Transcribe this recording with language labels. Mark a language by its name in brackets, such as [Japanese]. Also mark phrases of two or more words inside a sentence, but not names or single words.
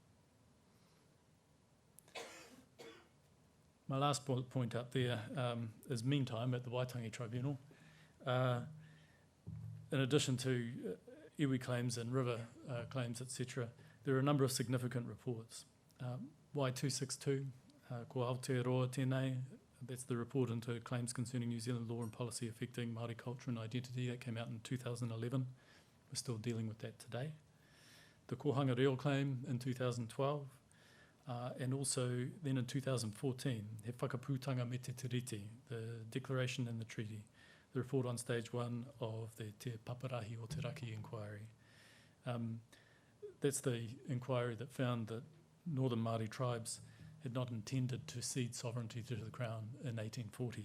[English] My last point up there is meantime at the Waitangi Tribunal. In addition to iwi claims and river claims, etc., there are a number of significant reports. Y262, ko Aotearoa tēnei, that's the report into claims concerning New Zealand law and policy affecting Māori culture and identity. That came out in 2011. We're still dealing with that today. The kōrero claim in 2012. And also then in 2014, He Whakapūtanga me te tiriti, the declaration and the treaty, the report on stage 1 of the Te Paparahi o Te Raki inquiry. That's the inquiry that found that Northern Māori tribes had not intended to cede sovereignty to the Crown in 1840.